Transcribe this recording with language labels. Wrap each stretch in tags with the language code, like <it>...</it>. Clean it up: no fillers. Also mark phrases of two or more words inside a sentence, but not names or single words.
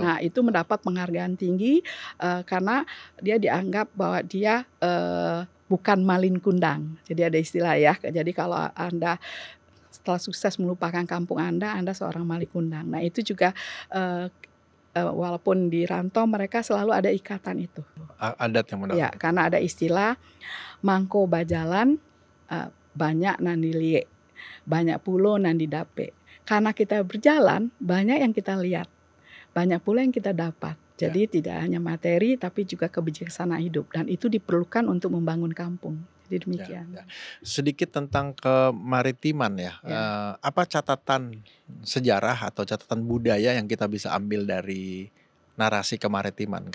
<id>Nah, itu mendapat penghargaan tinggi karena dia dianggap bahwa dia bukan malin kundang. Jadi ada istilah ya. Jadi kalau Anda setelah sukses melupakan kampung Anda seorang malin kundang. Nah, itu juga walaupun di rantau mereka selalu ada ikatan itu. Adat yang mendahului. Ya, karena ada istilah</id> <min>mangko bajalan banyak nandi liek, banyak pulo nandi dape.</min> <id>Karena kita berjalan, banyak yang kita lihat, banyak pula yang kita dapat. Ya. Jadi tidak hanya materi tapi juga kebijaksanaan hidup dan itu diperlukan untuk membangun kampung. Jadi Ya, demikian. ya. Sedikit tentang kemaritiman ya, Ya. apa catatan sejarah atau catatan budaya yang kita bisa ambil dari narasi kemaritiman?</id>